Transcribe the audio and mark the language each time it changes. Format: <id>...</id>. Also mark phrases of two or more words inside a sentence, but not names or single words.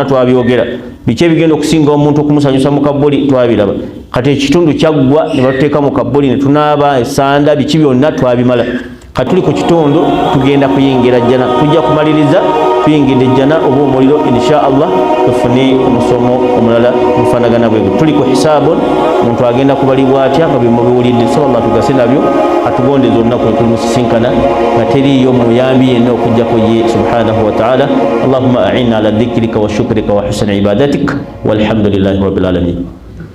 <lg>twabyogera biki ebigenda okusinga omuntu okumusanyusa mu kabboli twabiraba kati ekitundu kyaggwa ne batuteeka mu kabboli ne tunaaba esanda biki byonna twabimala katuli ku kitundu tugenda kuyingira jjana, tujja kumaliriza tuyingidde jjana oba omuliro</lg> <ar>إن شاء الله</ar> <lg>tufune omusomo omulala mufanagana bwe tuli ku hisaabun omuntu agenda kubalibwa atya nga bimubiwulidde sallallahu tugase nabyo atugondeza olunaku lwetulimusisinkana nga teriyo muyambi yenna okujjako ye</lg> <ar>سبحانه وتعالى. اللهم أعنا على ذكرك وشكرك وحسن عبادتك والحمد لله رب العالمين.</ar>